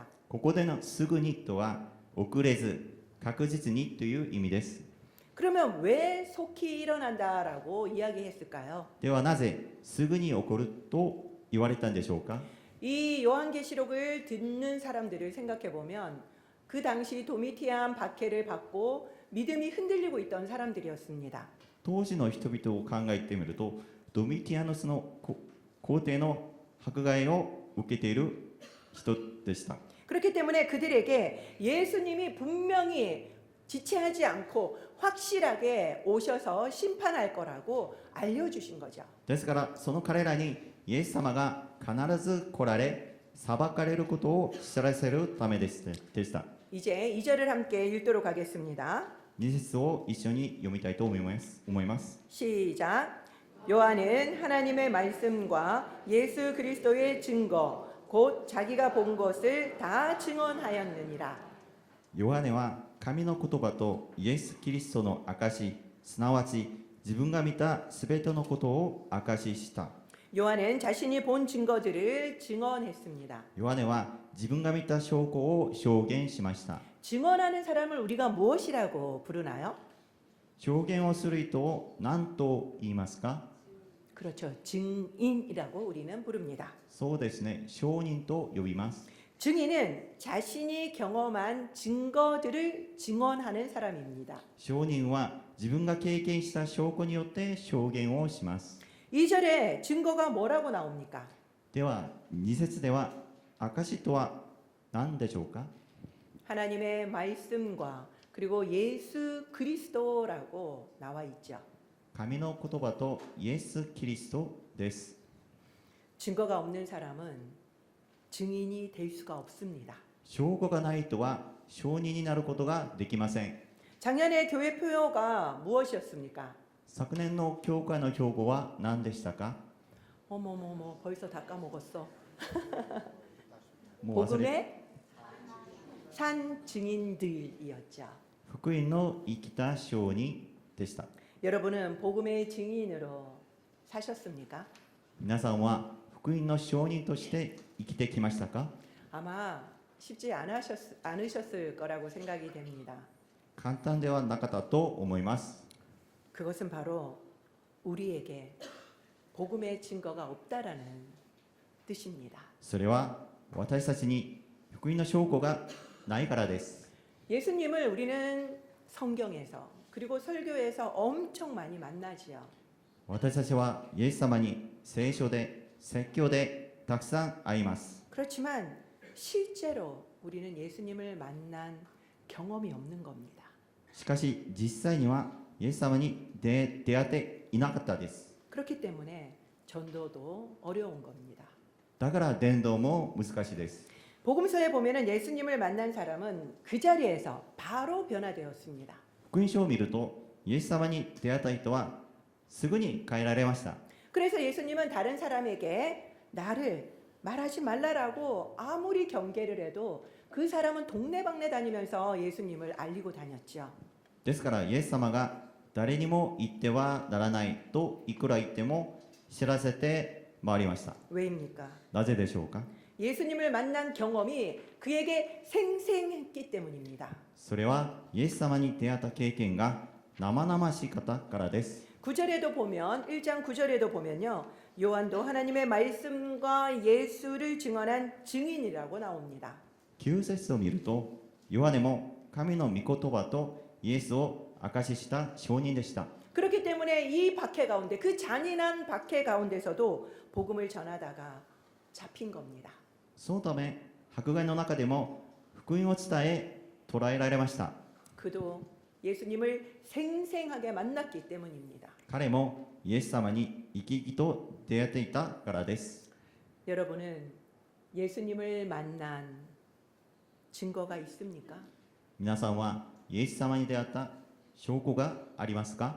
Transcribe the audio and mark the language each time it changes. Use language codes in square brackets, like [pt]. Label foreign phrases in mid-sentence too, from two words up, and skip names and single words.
[ja] ここでのすぐにとは遅れず確実にという意味です。 [ko] 그러면 왜 속히 일어난다라고 이야기했을까요? [ja] ではなぜすぐに起こると言われたんでしょうか？ [ko] 이 요한계시록을 듣는 사람들을 생각해 보면 그 당시 도미티안 박해를 받고 믿음이 흔들리고 있던 사람들이었습니다. [ja] 当時の人々を考えてみるとドミティアノスの皇帝の迫害を受けている人でした。 [ko] 그렇기 때문에 그들에게 예수님이 분명히 지체하지 않고 확실하게 오셔서 심판할 거라고 알려주신 거죠. [ja] ですからその彼らにイエス様が必ず来られ裁かれることを知らせるためでした。 [ko] 이제 2절을 함께 읽도록 하겠습니다. [ja] 2 節を一緒に読みたいと思います。 [ko] 시작. 요한은 하나님의 말씀과 예수 그리스도의 증거 곧 자기가 본 것을 다 증언하였느니라. [ja] ヨハネは神の言葉とイエス・キリストの証し、すなわち自分が見たすべてのことを証しした。 [ko] 요한은 자신이 본 증거들을 증언했습니다. [ja] ヨハネは自分が見た証拠を証言しました。 [ko] 증언하는 사람을 우리가 무엇이라고 부르나요? [ja] 証言をする人を何と言いますか？ [ko] 그렇죠. 증인이라고 우리는 부릅니다. [ja] そうですね、証人と呼びます。 [ko] 증인은 자신이 경험한 증거들을 증언하는 사람입니다. [ja] 証人は自分が経験した証拠によって証言をします。 [ko] 2절에 증거가 뭐라고 나옵니까? [ja] では2節では証とは何でしょうか？ [ko] 하나님의 말씀과 그리고 예수 그리스도라고 나와 있죠. [ja] 神の言葉とイエス・キリストです。 [ko] 증거가 없는 사람은 증인이 될 수가 없습니다. [ja] 証拠がない人は証人になることができません。 [ko] 작년에 교회 표어가 무엇이었습니까? [ja] 昨年の教会の標語は何でしたか？ [ko] 어머머머 벌써 다 까먹었어. [ja] もう忘れ [ko] 복음의 산 증인들이었죠. [ja] 福音の生きた証人でした。 [ko] 여러분은 복음의 증인으로 사셨습니까? [ja] 皆さんは福音の証人として生きてきましたか？ [ko] 아마 쉽지 않으셨을 거라고 생각이 됩니다. [ja] 簡単ではなかったと思います。 [ko] 그것은 바로 우리에게 복음의 증거가 없다라는 뜻입니다. [ja] それは私たちに福音の証拠がないからです。 [ko] 예수님을 우리는 성경에서 그리고 설교에서 엄청 많이 만나지요. [ja] 私たちはイエス様に聖書で説教でたくさん会います。 [ko] 그렇지만 실제로 우리는 예수님을 만난 경험이 없는 겁니다. [ja] しかし実際にはイエス様に出会っていなかったです。 [ko] 그렇기 때문에 전도도 어려운 겁니다. [ja] だから伝道も難しいです。 [ko] 복음서에 보면은 예수님을 만난 사람은 그 자리에서 바로 변화되었습니다. [ja] 福音書を見るとイエス様に出会った人はすぐに変えられました。 [ko] 그래서 예수님은 다른 사람에게 나를 말하지 말라라고 아무리 경계를 해도 그 사람은 동네방네 다니면서 예수님을 알리고 다녔죠. [ja] ですからイエス様が誰にも言ってはならないといくら言っても知らせて回りました。 [ko] 왜입니까? [ja] なぜでしょうか？ [ko] 예수님을 만난 경험이 그에게 생생했기 때문입니다. [ja] それはイエス様に出会った経験が生々しかったからです。 [ko] 9절에도 보면 1장 9절에도 보면요. 요한도 하나님의 말씀과 예수를 증언한 증인이라고 나옵니다. [ja] 9 節を見るとヨハネも神の御言葉とイエスを証しした証人でした。 [ko] 그렇기 때문에 이 박해 가운데 그 잔인한 박해 가운데서도 복음을 전하다가 잡힌 겁니다. [ja] そのため迫害の中でも福音を伝え捕らえられました。 [ko] 그도 예수님을 생생하게 만났기 때문입니다. [ja] 彼もイエス様に生き生きと出会っていたからです。 [ko] 여러분은 예수님을 만난 증거가 있습니까? [ja] 皆さんはイエス様に出会った証拠がありますか？